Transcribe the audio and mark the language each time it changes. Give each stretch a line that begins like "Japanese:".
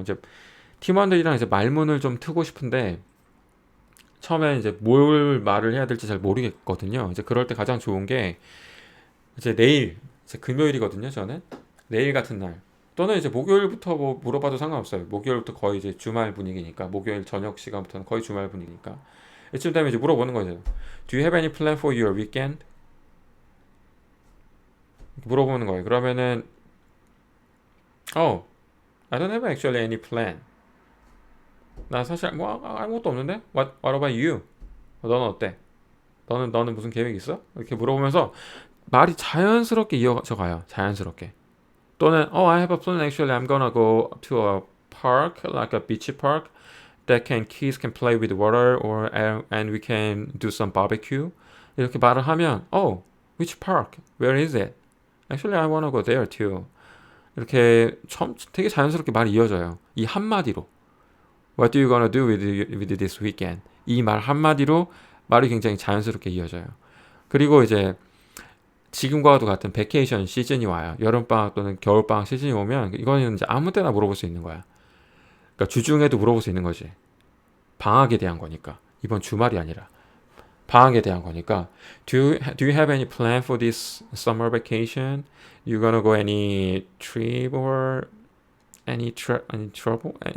Korean: 이제 팀원들이랑 이제 말문을 좀 트고 싶은데 처음에 이제 뭘 말을 해야 될지 잘 모르겠거든요. 이제 그럴 때 가장 좋은 게 이제 내일, 이제 금요일이거든요. 저는 내일 같은 날 또는 이제 목요일부터 뭐 물어봐도 상관없어요. 목요일부터 거의 이제 주말 분위기니까 목요일 저녁 시간부터는 거의 주말 분위기니까 이쯤 되면 이제 물어보는 거죠.
English: Do you have any plan for your weekend?
Korean: 물어보는 거예요. 그러면은
English: I don't have actually any plan.
Korean: 나 사실 뭐 아무것도 없는데?
English: What about you?
Korean: 너는 어때? 너는 무슨 계획 있어? 이렇게 물어보면서 말이 자연스럽게 이어져 가요. 자연스럽게. 또는
English: I have a plan actually. I'm gonna go to a park, like a beach park that kids can play with water or and we can do some barbecue.
Korean: 이렇게 말을 하면
English: which park? Where is it? Actually, I wanna go there too.
Korean: 이렇게 되게 자연스럽게 말이 이어져요. 이 한마디로.
English: What do you gonna do with this weekend?
Korean: 이 말 한마디로 말이 굉장히 자연스럽게 이어져요. 그리고 이제 지금과도 같은 베케이션 시즌이 와요. 여름방학 또는 겨울방학 시즌이 오면 이거는 이제 아무 때나 물어볼 수 있는 거야. 그러니까 주중에도 물어볼 수 있는 거지. 방학에 대한 거니까. 이번 주말이 아니라 방학에 대한 거니까.
English: Do you have any plan for this summer vacation? You gonna go any trip or any trouble?